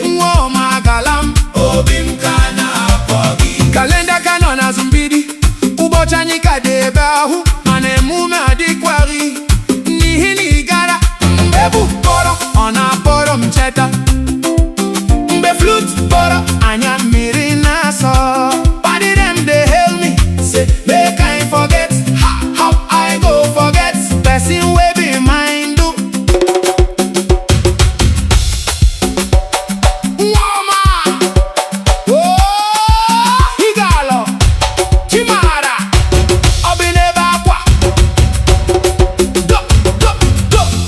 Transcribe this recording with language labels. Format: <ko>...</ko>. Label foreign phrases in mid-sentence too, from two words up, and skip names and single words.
<ig>Nwa ọma agala m. Obi m ka na-akpọ gị. Kalenda ka nọ n'azụ mgbidi. Ụbọchị anyị ka dị ebe ahụ, mana emume adịkwarị. N'ihi na ị gara, mgbe bụ kpọrọ, ọ na-akpọrọ m cheta. Mgbe flute kpọrọ, anya mmiri na-asọ.</ig> <pcm>Padi dem dey hail me, say make I forget. Ha, how I go forget? Person wey be mine do.</pcm> <ig>Nwa ọma, oh, ị ga-alọ, Chimara, ọ bụ n'ebe akwa. Do, do, do.</ig>